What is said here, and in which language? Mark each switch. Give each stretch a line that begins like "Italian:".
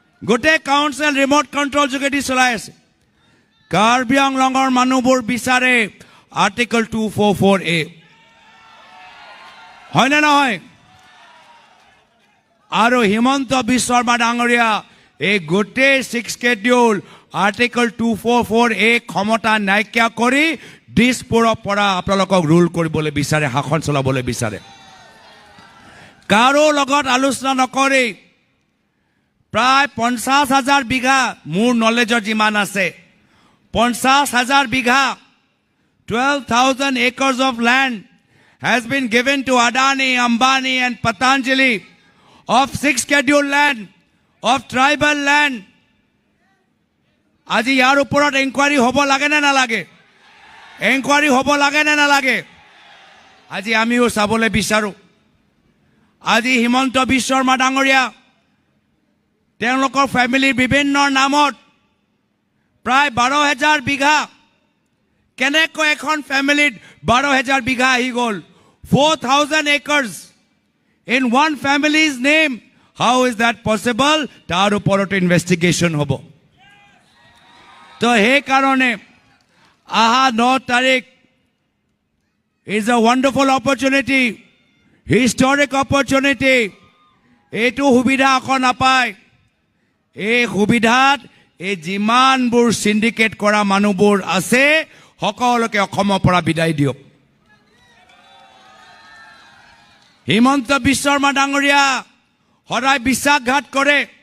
Assamese: গোটেই council remote control যোগেদি চলাই আছে। কাৰ্বি আংলঙৰ মানুহবোৰ বিচাৰে আৰ্টিকল 244A, হয়নে নহয়? আৰু হিমন্ত বিশ্ব শৰ্মা ডাঙৰীয়া এই গোটেই 6 স্কেডিউল আৰ্টিকল 244A ক্ষমতা নাইকিয়া কৰি দিছপুৰৰ পৰা আপোনালোকক ৰুল কৰিবলৈ বিচাৰে, শাসন চলাবলৈ বিচাৰে। কাৰো লগত আলোচনা নকৰি প্ৰায় 50,000 বিঘা,
English: মোৰ নলেজৰ যিমান আছে 50,000 বিঘা, 12,000 acres of land has been given to Adani, Ambani and Patanjali of 6 scheduled land, of tribal land.
Assamese: আজি ইয়াৰ ওপৰত এনকুৱাৰী হ'ব লাগে নে নালাগে? এনকুৱাৰী হ'ব লাগে নে নালাগে? আজি আমিও চাবলৈ বিচাৰোঁ। আজি হিমন্ত বিশ্ব শৰ্মা ডাঙৰীয়া তেওঁলোকৰ ফেমিলিৰ বিভিন্ন নামত প্ৰায় 12,000 বিঘা, কেনেকৈ এখন ফেমিলিত 12,000 বিঘা আহি গ'ল?
English: 4,000 acres in one family's name. How is that possible?
Assamese: তাৰ ওপৰত ইনভেষ্টিগেশ্যন হ'ব। তো সেইকাৰণে আহা 9 তাৰিখ
English: is a wonderful opportunity, historic opportunity.
Assamese: এইটো সুবিধা আকৌ নাপায়। এই সুবিধাত এই যিমানবোৰ সিন্ডিকেট কৰা মানুহবোৰ আছে সকলোকে অসমৰ পৰা বিদায় দিয়ক। হিমন্ত বিশ্ব শৰ্মা ডাঙৰীয়া সদায় বিশ্বাসঘাত কৰে।